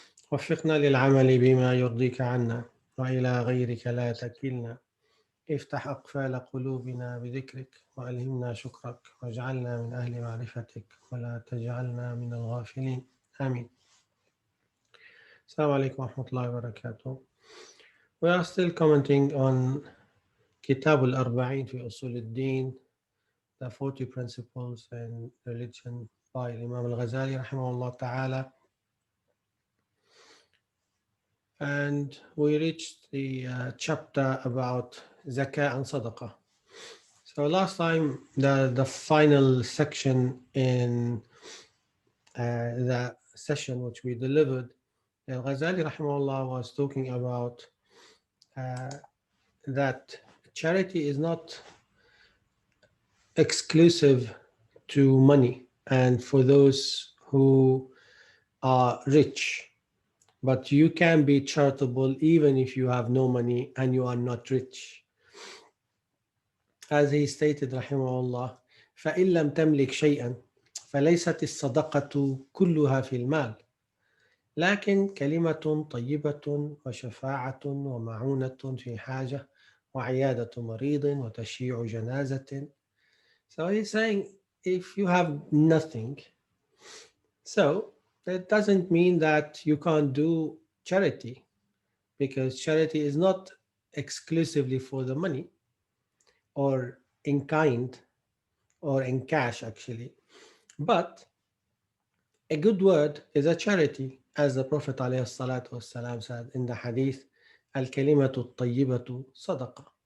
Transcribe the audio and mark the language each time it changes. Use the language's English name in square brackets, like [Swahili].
[Arabic] وفقنا للعمل بما يرضيك عنا وإلى غيرك لا تكلنا. افتح أقفال قلوبنا بذكرك وألهمنا شكرك واجعلنا من أهل معرفتك ولا تجعلنا من الغافلين آمين. السلام عليكم ورحمة الله وبركاته. [English] We are still commenting on [Arabic] كتاب الأربعين في أصول الدين, [English] the 40 principles in religion by Imam Al-Ghazali [Arabic] رحمه الله تعالى. [English] And we reached the chapter about Zakat and Sadaqah. So last time, the final section in the session which we delivered, Al-Ghazali rahimahullah was talking about that charity is not exclusive to money and for those who are rich, but you can be charitable even if you have no money and you are not rich. As he stated rahimahullah, [Arabic] فَإِن لَمْ تَمْلِكْ شَيْئًا فَلَيْسَتِ الصَّدَقَةُ كُلُّهَا فِي المال، لكن كلمة طيبة وشفاعة ومعونة في حاجة وعيادة مريض وتشييع جنازة. [English] So he's saying if you have nothing, so that doesn't mean that you can't do charity, because charity is not exclusively for the money or in kind or in cash actually, but a good word is a charity, as the Prophet ﷺ said in the hadith, [Arabic] Al-Kalimatu Tayyibatu Sadaqa.